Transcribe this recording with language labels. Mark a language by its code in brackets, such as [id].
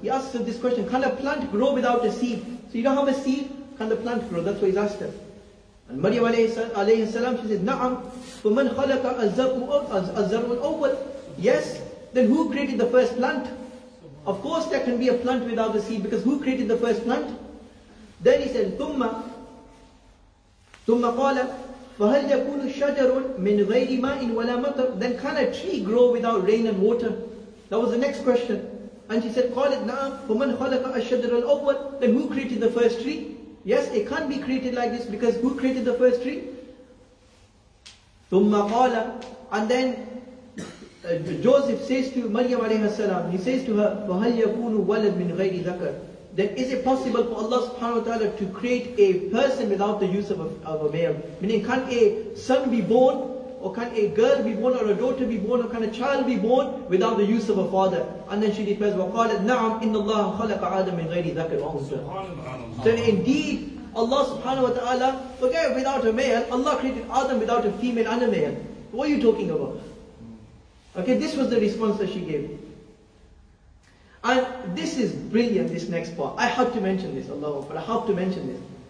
[en] He asks her this question: can a plant grow without a seed? So you don't have a seed, can the plant grow? That's why he's asked her. And Maryam alayhi salam, she said, Na'am, [ar] فَمَنْ خَلَقَ الزَّرْعُ الْأَوَّلِ? [en] Yes, then who created the first plant? Of course there can be a plant without a seed, because who created the first plant? Then he said, [ar] ثُمَّ قَالَ فَهَلْ يَكُونُ الشَّجَرُ مِنْ غَيْرِ مَاءٍ وَلَا مَطَرٍ? [en] Then can a tree grow without rain and water? That was the next question. And she said, [ar] قَالَتْ نَعَمْ فَمَنْ خَلَقَ الشَّجَرَ الْأَوَّلِ? [en] Then who created the first tree? Yes, it can't be created like this, because who created the first tree? [ar] ثُمَّ قَالَ, [en] and then Joseph says to Maryam alayhi salam, he says to her, [ar] فَهَلْ يَكُونُ وَلَدْ مِنْ غَيْرِ ذَكَرٍ? [en] Then is it possible for Allah subhanahu wa ta'ala to create a person without the use of a male? Meaning, can a son be born, or can a girl be born, or a daughter be born, or can a child be born without the use of a father? And then she declares, [ar] وَقَالَتْ نَعَمْ إِنَّ اللَّهَ خَلَقَ عَادَ مِنْ غَيْرِ ذَكَرٍ وَأُنْثَى. [en] So indeed, Allah subhanahu wa ta'ala, forget without a male, Allah created Adam without a female and a male. What are you talking about? Okay, this was the response that she gave. And this is brilliant, this next part. I have to mention this, Allah Akbar, I have to mention this.